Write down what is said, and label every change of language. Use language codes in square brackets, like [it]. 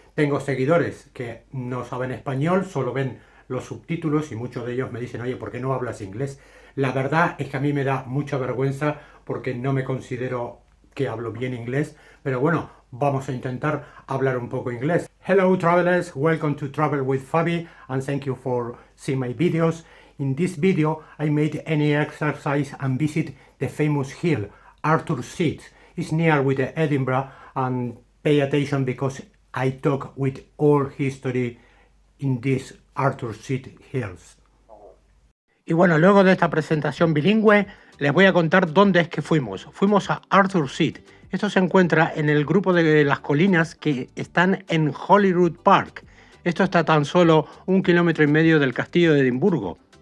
[es] Tengo seguidores que no saben español, solo ven los subtítulos y muchos de ellos me dicen, oye, ¿por qué no hablas inglés? La verdad es que a mí me da mucha vergüenza porque no me considero que hablo bien inglés, pero bueno, vamos a intentar hablar un poco inglés. [en] Hello travelers, welcome to Travel with Fabi and thank you for seeing my videos. In this video I made any exercise and visit the famous hill Arthur's Seat. It's near with Edinburgh, and pay attention because I talk with all history in these Arthur's Seat hills. [es] Y bueno, luego de esta presentación bilingüe, les voy a contar dónde es que fuimos. Fuimos a Arthur's Seat. Esto se encuentra en el grupo de las colinas que están en Holyrood Park. Esto está tan solo 1,5 kilómetros del castillo de Edimburgo.